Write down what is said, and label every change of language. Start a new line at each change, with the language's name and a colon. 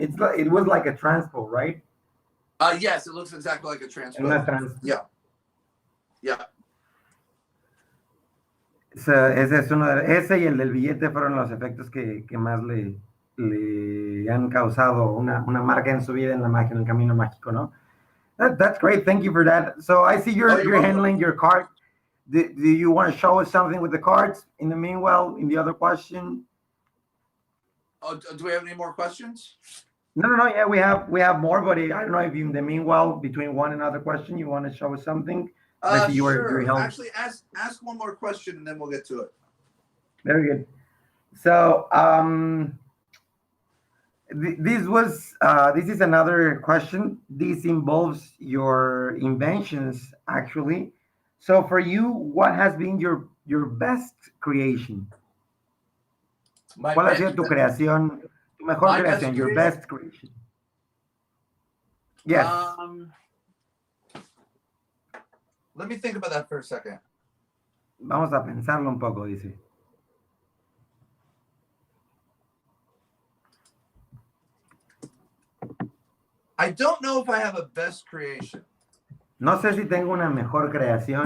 English: It was like a transpo, right? Yes, it looks exactly like a transpo.
Spanish: Una transpo.
English: Yeah.
Spanish: Ese es ese y el del billete fueron los efectos que más le han causado una marca en su vida en la magia, en el camino mágico, ¿no?
English: That's great. Thank you for that. So I see you're handling your card. Do you want to show us something with the cards in the meanwhile, in the other question? Oh, do we have any more questions? No. Yeah, we have more, but I don't know if in the meanwhile, between one and another question, you want to show us something. Sure. Actually, ask one more question and then we'll get to it. Very good. So this is another question. This involves your inventions, actually. So for you, what has been your best creation?
Spanish: ¿Cuál ha sido tu creación, tu mejor creación,
English: your best creation? Yes. Let me think about that for a second.
Spanish: Vamos a pensarlo un poco, dice.
English: I don't know if I have a best creation.
Spanish: No sé si tengo una mejor creación.